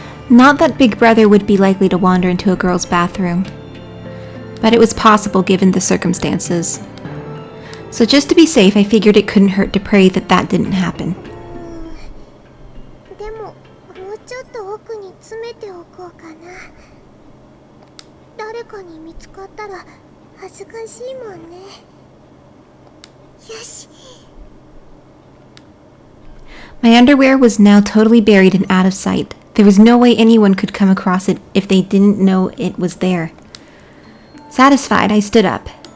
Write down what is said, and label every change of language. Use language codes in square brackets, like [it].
[en] Not that Big Brother would be likely to wander into a girl's bathroom, but it was possible given the circumstances. So just to be safe, I figured it couldn't hurt to pray that that didn't happen. [ja] でも、もうちょっと奥に詰めておこうかな。誰かに見つかったら恥ずかしいもんね。よし。 [en] My underwear was now totally buried and out of sight. There was no way anyone could come across it if they didn't know it was there. Satisfied, I stood up.